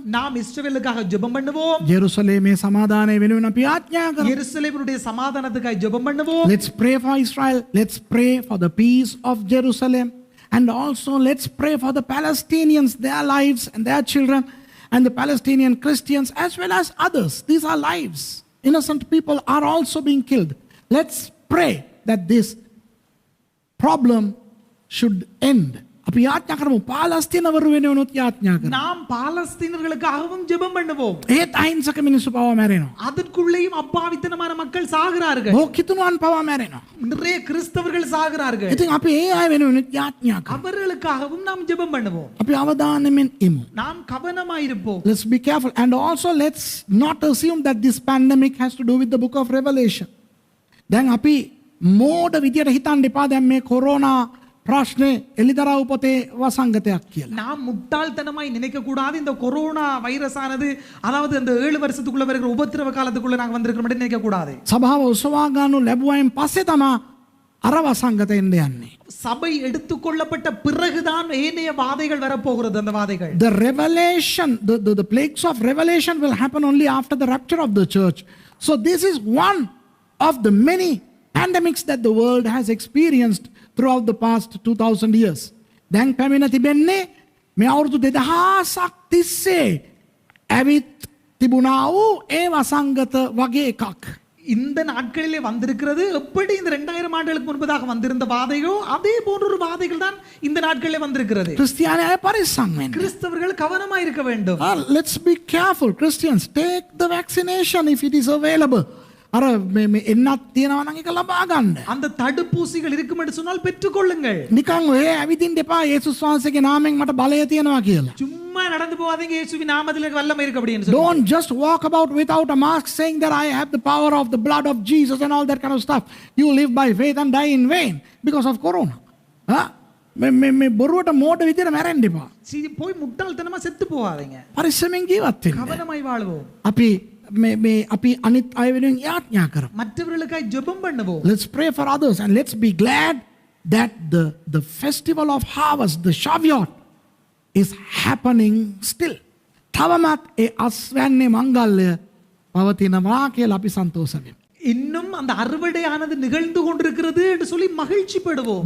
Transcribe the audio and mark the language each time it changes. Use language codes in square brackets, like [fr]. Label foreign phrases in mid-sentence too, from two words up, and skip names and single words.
[ta] நாம் இஸ்ரவேலுக்காக ஜெபம் பண்ணுவோம். [si] ජෙරුසලේමේ සමාදානය වෙනුවෙන් අපි යාඥා කරමු. [ta] எருசலேமுடைய சமாதானத்துக்காக ஜெபம் பண்ணுவோம். [en] Let's pray for Israel. Let's pray for the peace of Jerusalem. And also let's pray for the Palestinians, their lives and their children, and the Palestinian Christians as well as others. These are lives. Innocent people are also being killed. Let's pray that this problem should end. [si] අපි යාඥා කරමු පාලස්තීනවරු වෙනුවෙනුත් යාඥා කරමු. [ta] நாம் பாலஸ்தீனர்களுக்காகவும் ஜெபம் பண்ணுவோம். [si] ඒත් අහිංසක මිනිස්සු පවා මැරෙනවා. [ta] அதற்குள்ளேயும் அப்பாவித்தனமான மக்கள் சாகிறார்கள். [si] බෝකිතුනුවන් පවා මැරෙනවා. [ta] நிறைய கிறிஸ்தவர்கள் சாகிறார்கள். [si] ඉතින් අපි ඒ අය වෙනුවෙනුත් යාඥා කරමු. [ta] அவர்களுக்காகவும் நாம் ஜெபம் பண்ணுவோம். [si] අපි අවධානයෙන් ඉමු. [ta] நாம் கவனமாயிருப்போம். [en] Let's be careful, and also let's not assume that this pandemic has to do with the book of Revelation. [si] දැන් අපි මෝඩ විදියට හිතන්න එපා දැන් මේ කොරෝනා ප්‍රශ්නේ එලිදරව් පොතේ වසංගතයක් කියලා. [ta] நாம் முட்டாள்தனமாய் நினைக்க கூடாது. இந்த [en] corona virus [ta] ஆனது அதாவது இந்த 7 வருஷத்துக்குள்ள வருகிற உபத்திரவ காலத்துக்குள்ள நாங்க வந்திருக்கிறோம் நினைக்க கூடாது. [si] සභාව උසවා ගන්නු ලැබුවයින් පස්සේ තමයි අර වසංගත එන්න යන්නේ. [ta] சபை எடுத்துக்கொள்ளப்பட்ட பிறகுதான் ஏனைய வாதைகள் வரப்போகிறது. அந்த வாதைகள் [en] The revelation, the plagues of revelation will happen only after the rapture of the church. So this is one of the many pandemics that the world has experienced throughout the past 2000 years. [si] දැන් පැමිණ තිබෙන්නේ මේ අවුරුදු 2000ක් තිස්සේ ඇවිත් තිබුණා වූ ඒ වසංගත වගේ එකක්. [ta] இந்த நாட்களிலே வந்திருக்கிறது எப்படி இந்த 2000 ஆண்டுகளுக்கு முன்பதாக வந்திருந்த வாதைகளோ அதே போன்ற ஒரு வாதைகள் தான் இந்த நாட்களிலே வந்திருக்கிறது. [si] ක්‍රිස්තියානි අය පරිස්සම් වෙන්න. [ta] கிறிஸ்தவர்கள் கவனமாய் இருக்க வேண்டும். [en] Let's be careful. Christians, take the vaccination if it is available. [si] අර මේ එන්නත් තියෙනවා නම් ඒක ලබා ගන්න. [ta] அந்த தடுப்பூசிகள் இருக்கும் என்று சொன்னால் பெற்றுக்கொள்ளுங்கள். [si] නිකන් ඔය ඇවිදින්න එපා යේසුස් වහන්සේගේ නාමයෙන් මට බලය තියෙනවා කියලා. [ta] சும்மா நடந்து போகாதீங்க இயேசுவின் நாமத்தில் எனக்கு வல்லமை இருக்கு அப்படின்னு சொல்லி. [en] Don't just walk about without a mask saying that I have the power of the blood of Jesus and all that kind of stuff. You live by faith and die in vain because of corona. [si] මේ බොරුවට මෝඩ විදියට මැරෙන්න එපා. [ta] போய் முட்டாள்தனமா செத்து போகாதீங்க. [si] පරිස්සමෙන් ජීවත් වෙන්න. [ta] கவனமாய் வாழ்வோம். [si] අපි අපි අනිත් අය වෙනුවෙන් යාඥා කරමු. [ta] மற்றவர்களுக்காய் ஜெபம் பண்ணுவோம். [en] Let's pray for others and let's be glad that the festival of harvest, the Shavuot, is happening still. [si] තවමත් ඒ අස්වැන්නේ මංගල්‍ය පවතිනවා කියලා අපි සන්තෝෂ වෙමු. [ta] இன்னும் அந்த அறுவடையானது நிகழ்ந்து கொண்டிருக்கிறது என்று சொல்லி மகிழ்ச்சிப்படுவோம்.